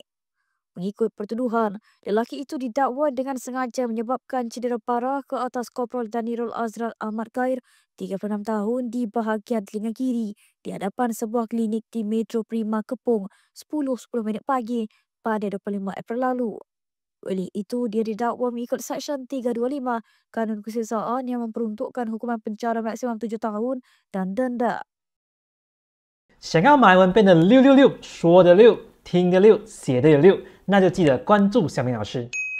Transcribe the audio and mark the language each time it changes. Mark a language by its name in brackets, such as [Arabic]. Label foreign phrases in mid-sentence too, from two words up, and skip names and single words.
[Malay] Mengikut pertuduhan, lelaki itu didakwa dengan sengaja menyebabkan cedera parah ke atas Korporal Danirul Azrar Ahmad Khair, 36 tahun di bahagian telinga kiri di hadapan sebuah klinik di Metro Prima Kepong 10:10 minit pagi pada 25 April lalu. Oleh itu, dia didakwa mengikut Seksyen 325 Kanun Keseksaan yang memperuntukkan hukuman penjara maksimum 7 tahun dan denda. [Chinese] 想要马来文变得666，说的6，听的6，写的也6，那就记得关注小明老师。